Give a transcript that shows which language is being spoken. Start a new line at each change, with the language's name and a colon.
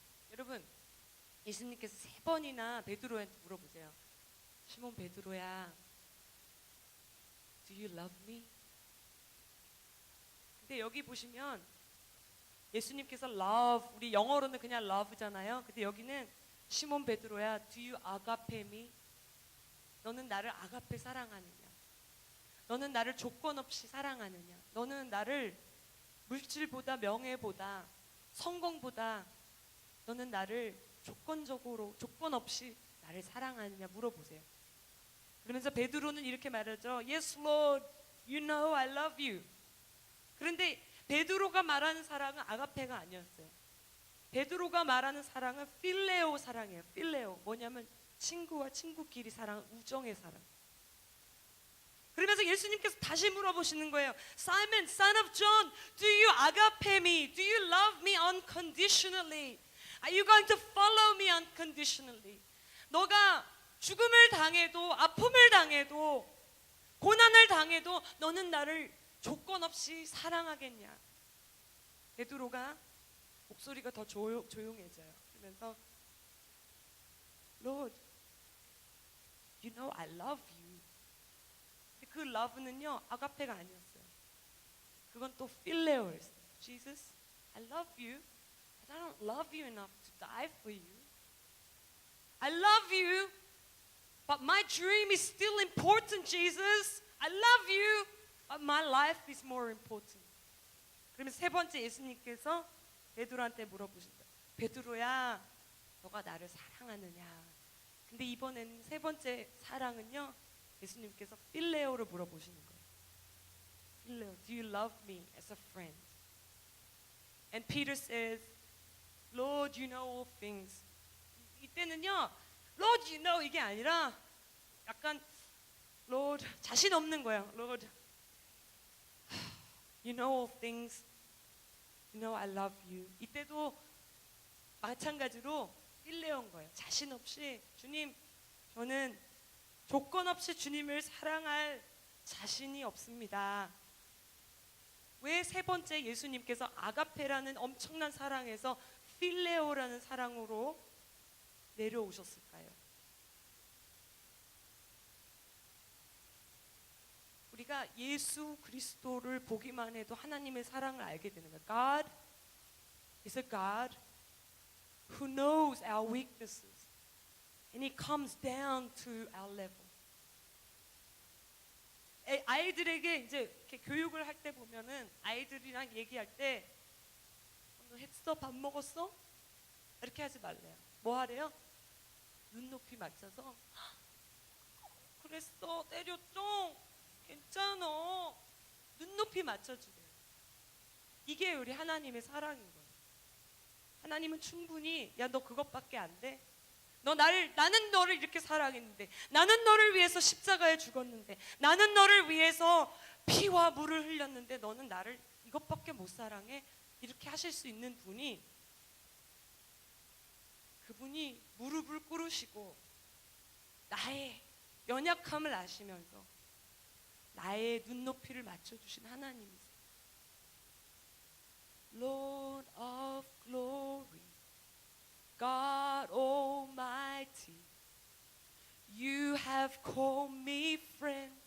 Korean: 여러분, 예수님께서 3번이나 베드로한테 물어보세요.
English: 시몬 베드로야, Do you love me?
Korean: 근데 여기 보시면 예수님께서 love, 우리 영어로는 그냥 love잖아요.
English: 근데 여기는 시몬 베드로야, Do you agape me?
Korean: 너는 나를 아가페 사랑하느냐? 너는 나를 조건 없이 사랑하느냐? 너는 나를 물질보다, 명예보다, 성공보다 너는 나를 조건적으로, 조건 없이 나를 사랑하느냐 물어보세요. 그러면서 베드로는 이렇게 말하죠.
English: Yes, Lord, you know I love you.
Korean: 그런데 베드로가 말하는 사랑은 아가페가 아니었어요. 베드로가 말하는 사랑은 필레오 사랑이에요. 필레오. 뭐냐면 친구와 친구끼리 사랑, 우정의 사랑. 그러면서 예수님께서 다시 물어보시는 거예요.
English: Simon, son of John, do you agape me? Do you love me unconditionally? Are you going to follow me unconditionally?
Korean: 너가 죽음을 당해도, 아픔을 당해도, 고난을 당해도 너는 나를 조건 없이 사랑하겠냐? 베드로가 목소리가 더 조용해져요. 그러면서
English: Lord, you know I love you.
Korean: 근데 그 love는요 아가페가 아니었어요. 그건 또 필레오였어요.
English: Jesus, I love you, but I don't love you enough to die for you. I love you, but my dream is still important, Jesus. I love you, but my life is more important.
Korean: 그러면서 세 번째 예수님께서 베드로한테 물어보신다. 베드로야, 너가 나를 사랑하느냐? 근데 이번에는 세 번째 사랑은요, 예수님께서 필레오를 물어보시는 거예요. 필레오,
English: do you love me as a friend? And Peter says, Lord, you know all things.
Korean: 이때는요,
English: Lord, you know
Korean: 이게 아니라 약간 Lord 자신 없는 거예요.
English: Lord, you know all things. You know I love you.
Korean: 이때도 마찬가지로 필레온 거예요. 자신 없이 주님, 저는 조건 없이 주님을 사랑할 자신이 없습니다. 왜 세 번째 예수님께서 아가페라는 엄청난 사랑에서 필레오라는 사랑으로 내려오셨을까요? 우리가 예수 그리스도를 보기만 해도 하나님의 사랑을 알게 되는 거예요.
English: God is a God who knows our weaknesses and He comes down to our level.
Korean: 아이들에게 이제 이렇게 교육을 할 때 보면은 아이들이랑 얘기할 때 너 했어? 밥 먹었어? 이렇게 하지 말래요. 뭐 하래요? 눈높이 맞춰서 그랬어? 때렸죠? 괜찮아. 눈높이 맞춰주래요. 이게 우리 하나님의 사랑인 거예요. 하나님은 충분히 야 너 그것밖에 안 돼? 나는 너를 이렇게 사랑했는데, 나는 너를 위해서 십자가에 죽었는데, 나는 너를 위해서 피와 물을 흘렸는데 너는 나를 이것밖에 못 사랑해? 이렇게 하실 수 있는 분이, 그분이 무릎을 꿇으시고 나의 연약함을 아시면서 나의 눈높이를 맞춰주신 하나님이세요.
English: Lord of glory, God Almighty, You have called me friend.